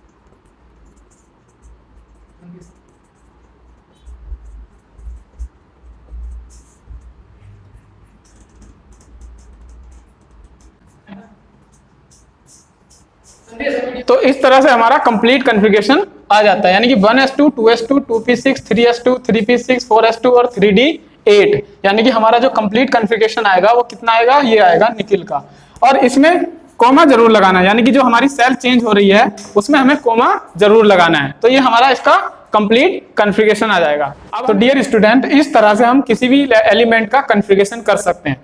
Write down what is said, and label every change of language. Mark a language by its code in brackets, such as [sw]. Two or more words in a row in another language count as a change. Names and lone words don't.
[hi] तो इस तरह से हमारा [en] complete configuration [hi] आ जाता है, यानी कि 1s2 2s2 2p6 3s2 3p6 4s2 और 3d8, यानी कि हमारा जो [en] complete configuration [hi] आएगा वो कितना आएगा, ये आएगा निकिल का। और इसमें कोमा जरूर लगाना है, यानी कि जो हमारी [en] shell change [hi] हो रही है उसमें हमें कोमा जरूर लगाना है। तो ये हमारा इसका [en] complete configuration [hi] आ जाएगा। अब तो [en] dear student [hi] इस तरह से हम किसी भी एलिमेंट का कॉन्फ़िगरेशन कर सकते हैं।